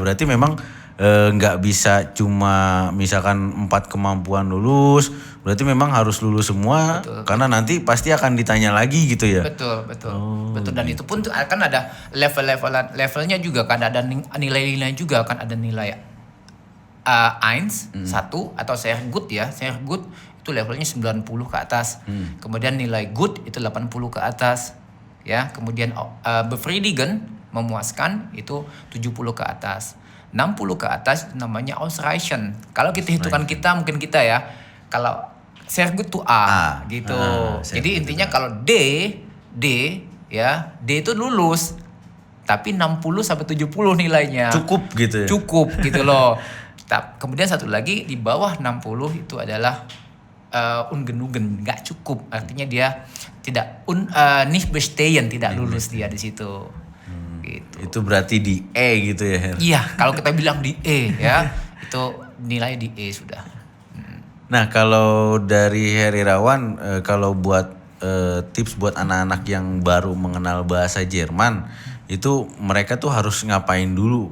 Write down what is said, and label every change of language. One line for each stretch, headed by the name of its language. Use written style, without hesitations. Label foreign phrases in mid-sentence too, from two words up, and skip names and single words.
Indonesian: Berarti memang nggak bisa cuma misalkan 4 kemampuan lulus, berarti memang harus lulus semua. Betul. Karena nanti pasti akan ditanya lagi gitu ya. Betul. Dan itu pun akan ada levelnya juga kan, ada nilai-nilai juga kan, ada nilai Eins, 1 atau
German: sehr gut
Indonesian: ya.
German: Sehr gut
Indonesian: itu levelnya 90 ke atas. Kemudian nilai good itu 80 ke atas. Ya, kemudian befriedigen, memuaskan itu 70 ke atas. 60 ke atas itu namanya Ausreichen. Kalau kita hitungan mungkin kita ya, kalau
German: sehr gut
Indonesian: itu A gitu. Jadi intinya kalau D itu lulus. Tapi 60 sampai 70 nilainya. Cukup gitu ya. Cukup gitu loh. Kemudian satu lagi di bawah 60 itu adalah ungenugen, nggak cukup, artinya dia tidak
German: nicht bestehen,
Indonesian: tidak lulus dia di situ. Gitu. Itu berarti di E gitu ya. Iya, kalau kita bilang di E ya, itu nilai di E sudah. Nah, kalau dari Heri Irawan, kalau buat tips buat anak-anak yang baru mengenal bahasa Jerman, itu mereka tuh harus ngapain dulu?